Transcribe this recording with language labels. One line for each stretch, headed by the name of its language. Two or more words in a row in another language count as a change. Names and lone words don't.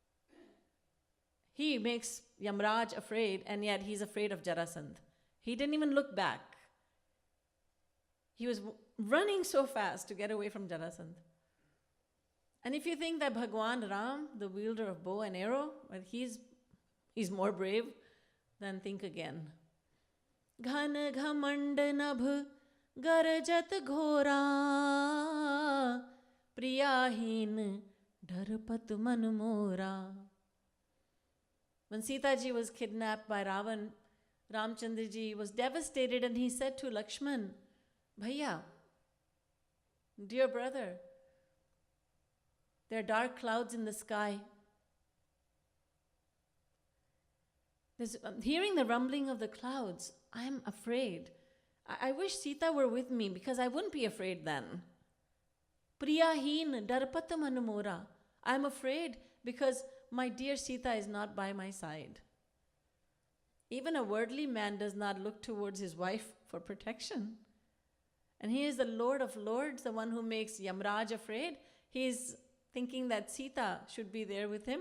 English: He makes Yamraj afraid, and yet he's afraid of Jarasandh. He didn't even look back. He was running so fast to get away from Jarasandh. And if you think that Bhagwan Ram, the wielder of bow and arrow, well, he's more brave, then think again.
Awadhi: घन घमंड नभ गरजत घोरा प्रियाहीन डरपत मन मोरा.
English: When Sita ji was kidnapped by Ravan, Ramchandraji was devastated and he said to Lakshman, Bhaiya, dear brother, there are dark clouds in the sky. Hearing the rumbling of the clouds, I am afraid. I wish Sita were with me because I wouldn't be afraid then.
Awadhi: प्रियाहीन डरपत मन मोरा.
English: I am afraid because my dear Sita is not by my side. Even a worldly man does not look towards his wife for protection. And he is the Lord of Lords, the one who makes Yamraj afraid. He is thinking that Sita should be there with him.